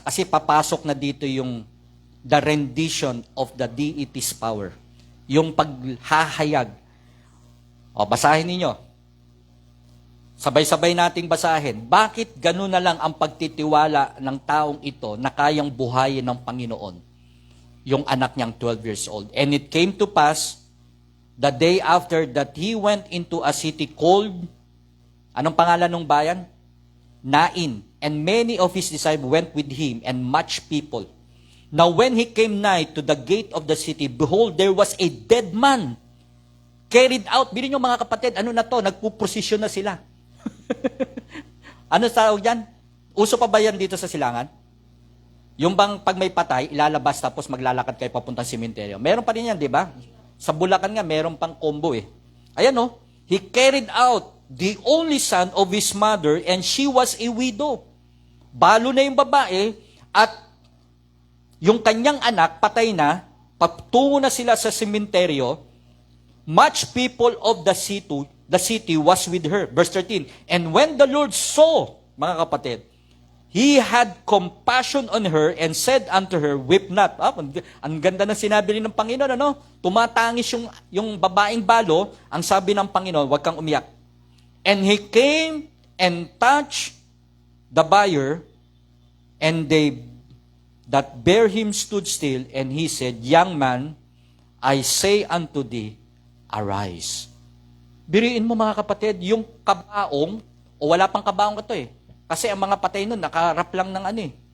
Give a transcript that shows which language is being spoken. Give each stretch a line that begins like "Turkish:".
Filipino: Kasi papasok na dito yung
English: the rendition of the deity's power.
Filipino: Yung paghahayag. O, basahin ninyo. Sabay-sabay nating basahin. Bakit ganun na lang ang pagtitiwala ng taong ito na kayang buhayin ng Panginoon? Yung anak niyang 12 years old.
English: And it came to pass, the day after that he went into a city called,
Filipino: anong pangalan ng bayan?
English: Nain. And many of his disciples went with him, and much people. Now when he came nigh to the gate of the city, behold, there was a dead man carried out.
Filipino: Bilhin nyo mga kapatid, ano na to? Nagpuprosesyon na sila. Ano tawag yan? Uso pa ba yan dito sa Silangan? Yung bang pag may patay, ilalabas tapos maglalakad kayo papuntang sementeryo. Meron pa rin yan, di ba? Sa Bulacan nga, meron pang combo eh.
English: Ayan oh, he carried out the only son of his mother, and she was a widow.
Filipino: Balo na yung babae, at yung kanyang anak, patay na, patungo na sila sa sementeryo,
English: much people of the city was with her. Verse 13, and when the Lord saw,
Filipino: mga kapatid,
English: He had compassion on her and said unto her, weep not.
Filipino: Ang ganda ng sinabi rin ng Panginoon, ano? Tumatangis yung babaeng balo, ang sabi ng Panginoon, huwag kang umiyak.
English: And he came and touched the buyer, and they that bare him stood still, and he said, young man, I say unto thee, arise.
Filipino: Biriin mo mga kapatid, yung kabaong, o wala pang kabaong ito eh, kasi ang mga patay nun, nakaharap lang ng ano eh.